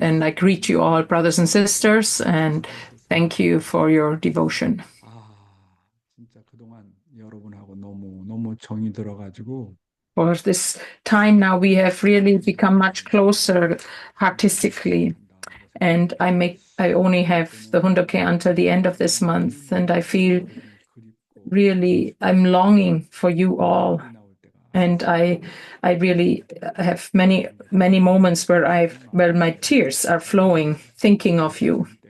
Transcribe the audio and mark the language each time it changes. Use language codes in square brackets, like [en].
[en] And I greet you all, brothers and sisters, and thank you for your devotion. [ko] 진짜 그동안 여러분하고 너무 정이 들어가지고 [en] For this time now, we have really become much closer artistically. and I only have the Hundoke until the end of this month, and I feel really I'm longing for you all. And I really have many moments where my tears are flowing thinking of you.